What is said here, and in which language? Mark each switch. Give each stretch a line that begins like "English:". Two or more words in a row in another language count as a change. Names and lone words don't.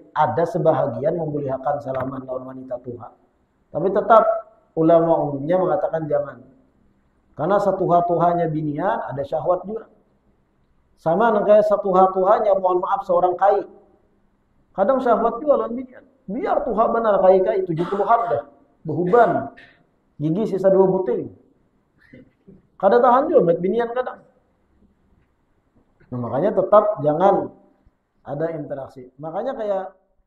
Banjar: Ada sebahagian membolehkan salaman lawan wanita tuha.
Indonesian: Tapi tetap ulama umumnya mengatakan jangan.
Banjar: Karena setuha-tuhanya binian ada syahwat juga. Sama dengan kayak setuha-tuhanya mohon maaf seorang kai. Kadang syahwat juga lawan binian. Biar tuha benar kai-kai 70-an dah. Behuban. Gigi sisa 2 butir. Kada tahan juga met binian kadang. Nah, makanya tetap jangan ada interaksi. Makanya kayak